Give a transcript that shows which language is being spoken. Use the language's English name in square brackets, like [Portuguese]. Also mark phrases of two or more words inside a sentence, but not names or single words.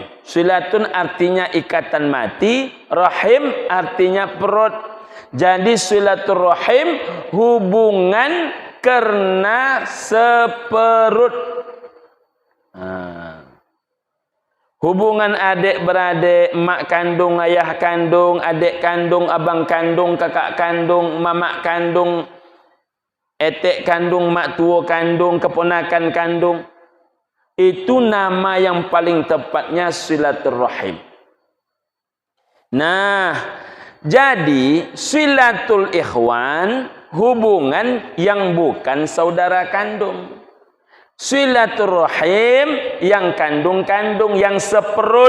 [Indonesian] Silatun artinya ikatan mati, rahim artinya perut. Jadi silatul rahim hubungan karena seperut. hubungan adik-beradik, mak kandung, ayah kandung, adik kandung, abang kandung, kakak kandung, mamak kandung, etek kandung, mak tua kandung, keponakan kandung. Itu nama yang paling tepatnya silaturrahim. Nah, jadi silatul ikhwan, hubungan yang bukan saudara kandung. Silaturrahim yang kandung-kandung, yang seperut.